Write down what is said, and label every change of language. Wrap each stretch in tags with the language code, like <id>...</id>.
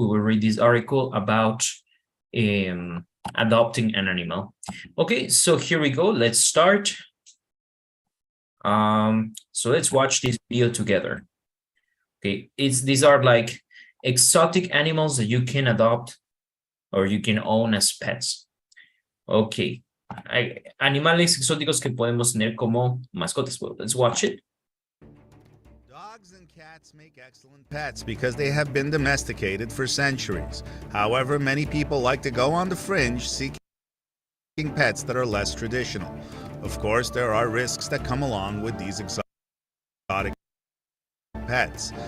<en>We will read this article about adopting an animal. Okay, so here we go. Let's start. So let's watch this video together. Okay, these are like exotic animals that you can adopt or you can own as pets.</en> <es>Okay, animales exóticos que podemos tener como mascotas.</es> <en>Well, let's watch it. Dogs and cats make excellent pets because they have been domesticated for centuries. However, many people like to go on the fringe seeking pets that are less traditional. Of course, there are risks that come along with these exotic pets.</en>